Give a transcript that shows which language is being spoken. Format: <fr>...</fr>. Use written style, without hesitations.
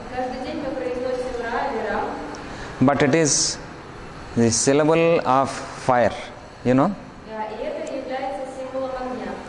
<ru>Каждый день мы произносим Ра или Рам,</ru> <en>But it is the syllable of fire, you know.</en> <ru>и это является символом огня.</ru>